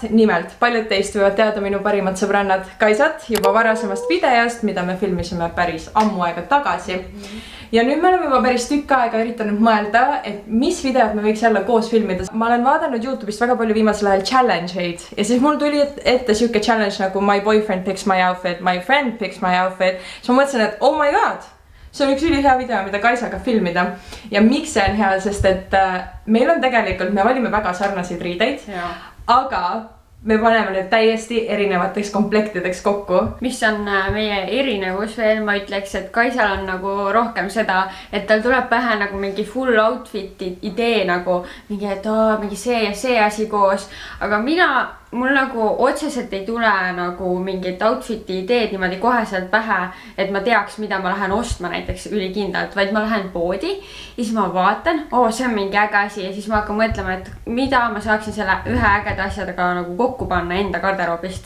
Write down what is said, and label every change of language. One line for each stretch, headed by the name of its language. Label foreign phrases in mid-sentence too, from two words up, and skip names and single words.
Estonian: Nimelt, paljud teist võivad teada minu parimad sõbrannad Kaisat juba varasemast videost, mida me filmisime päris ammu aega tagasi. Ja nüüd me oleme juba päris tükk aega üritanud mõelda, et mis videod me võiks jälle koos filmida. Ma olen vaadanud YouTube'ist väga palju viimasel ajal challenge-eid ja siis mul tuli ette siuke challenge nagu
English: my boyfriend picks my outfit, my friend picks my outfit.
Estonian: Siis ma mõtlesin, et
English: oh my god,
Estonian: see on üks ülihea video, mida Kaisaga filmida. Ja miks see on hea, sest et meil on tegelikult, me valime väga sarnaseid riideid, aga me paneme need täiesti erinevateks komplektideks kokku. Mis on meie erinevus veel, ma ütleks, et Kaisal on nagu rohkem seda, et tal tuleb pähe nagu mingi
English: full outfit'i
Estonian: idee nagu mingi, et mingi see ja see asi koos, aga mul nagu otseselt ei tule nagu mingit outfit'i ideed niimoodi koheselt pähe, et ma teaks, mida ma lähen ostma näiteks ülikindlalt, vaid ma lähen poodi ja siis ma vaatan, see on mingi äge asi ja siis ma hakkan mõtlema, et mida ma saaksin selle ühe ägeda asjadega nagu kokku panna enda garderoobist.